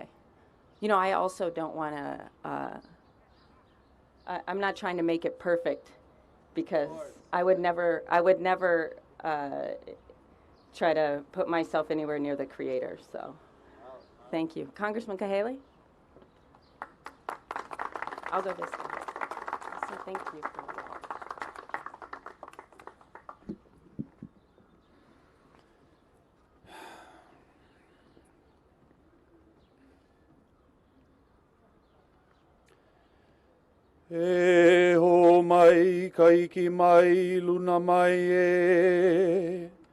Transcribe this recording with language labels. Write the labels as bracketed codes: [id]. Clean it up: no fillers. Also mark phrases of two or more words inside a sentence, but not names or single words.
[en] You know, I also don't want to, I'm not trying to make it perfect, because I would never try to put myself anywhere near the Creator, so thank you. Congressman Kahele? I'll go this way. So thank you for that. [haw] E ho mai, kaiki mai, luna mai e.